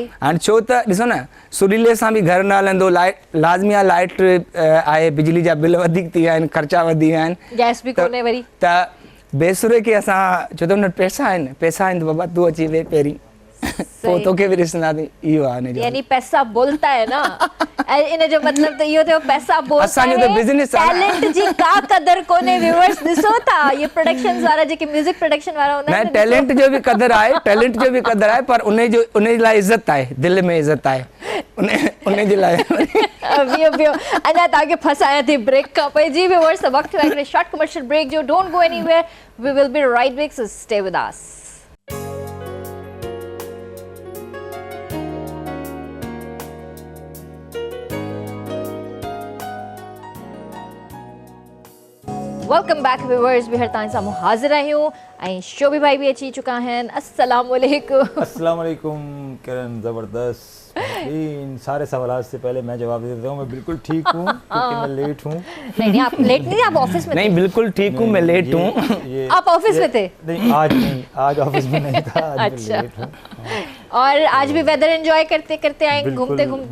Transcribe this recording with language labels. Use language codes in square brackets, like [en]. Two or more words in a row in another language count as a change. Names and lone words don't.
[sd] हाणे छो त ॾिसो न, सुरीले सां बि घर न हलंदो, लाज़मी आहे, लाइट आहे, बिजली जा बिल वधीक थी विया आहिनि, ख़र्चा वधी विया आहिनि, गैस बि कोन्हे वरी। त बेसुरे खे असां छो त हुन वटि पैसा आहिनि त बाबा तूं अची वेह पहिरीं, पोइ तोखे बि ॾिसंदासीं। इहो आहे यानी [ur] پیسہ بولتا ہے نا, [sd] इन जो मतलब त इहो थियो [ur] پیسہ بولتا ہے. [sd] असांजो त बिज़नेस आहे, टैलेंट जी का कदर कोने। व्यूअर्स ॾिसो था, ये प्रोडक्शंस वारा जेके म्यूजिक प्रोडक्शन वारा हूंदा आहिनि, टैलेंट जो बि कदर आहे, टैलेंट जो बि कदर आहे, पर उन जे लाइ इज़त आहे, दिलि में इज़त आहे उन जे लाइ। बियो अञा तव्हांखे फसायां थी ब्रेक खां पोइ। जी व्यूअर्स, वक़्तु आहे हिकिड़े शॉर्ट कमर्शियल ब्रेक जो। [en] Don't go anywhere, we will be right back, so stay with us. welcome back viewers, [sd] बिहर तव्हां साम्हूं हाज़िर आहियूं ऐं शोभी भाई भी अची चुका आहिनि। [ar] السلام عليكم. السلام عليكم किरण, ज़बरदस्त। [ur] ان سارے سوالوں سے پہلے میں جواب دے دیتا ہوں، میں بالکل ٹھیک ہوں کیونکہ میں لیٹ ہوں. نہیں آپ لیٹ نہیں، آپ آفس میں تھے. نہیں بالکل ٹھیک ہوں، میں لیٹ ہوں. آپ آفس میں تھے? نہیں آج آفس میں نہیں تھا، آج اچھا. میں لیٹ ہوں. اور آج بھی [en] weather enjoy [ur] کرتے کرتے آئے، گھومتے گھومتے?